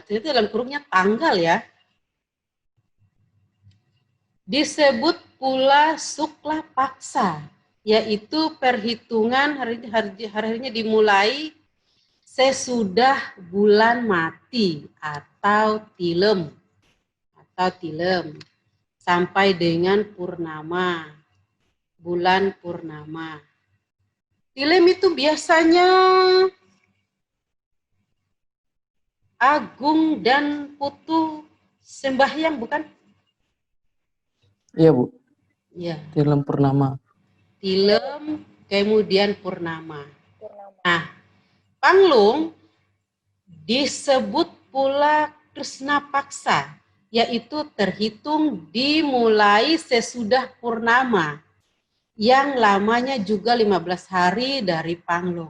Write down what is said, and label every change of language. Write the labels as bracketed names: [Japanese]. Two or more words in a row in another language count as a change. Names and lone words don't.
[Indonesian] Ternyata dalam kurungnya tanggal ya. Disebut pula sukla paksa, yaitu perhitungan hari-harinya dimulai sesudah bulan mati atau tilem. Sampai dengan purnama, bulan purnama. Tilem itu biasanya Agung dan Putu sembahyang, bukan? Iya, Bu. Iya. Tilem purnama. Tilem, kemudian purnama. Nah, panglung disebut pula Krishna paksa, yaitu terhitung dimulai sesudah purnama, yang lamanya juga 15 hari dari panglung.